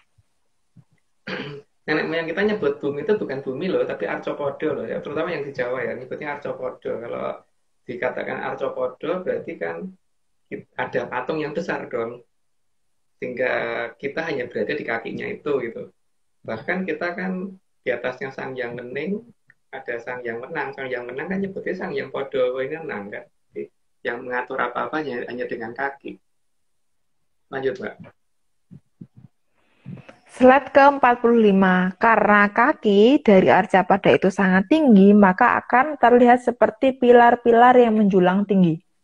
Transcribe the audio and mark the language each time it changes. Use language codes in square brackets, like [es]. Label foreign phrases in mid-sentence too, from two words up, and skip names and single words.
[id] Nenek moyang kita nyebut bumi itu bukan bumi loh, tapi arcopodo loh ya. Terutama yang di Jawa ya, nyebutnya arcopodo. Kalau dikatakan arcopodo berarti kan ada patung yang besar dong. Sehingga kita hanya berada di kakinya itu gitu. Bahkan kita kan di atasnya Sang Hyang Wening, ada Sang Hyang Wenang. Sang Hyang Wenang kan nyebutnya Sang Hyang Podo Wenang kan. Jadi, yang mengatur apa-apa hanya dengan kaki. Lanjut, Mbak. Slide ke-45, karena kaki dari Arcapada itu sangat tinggi, maka akan terlihat seperti pilar-pilar yang menjulang tinggi.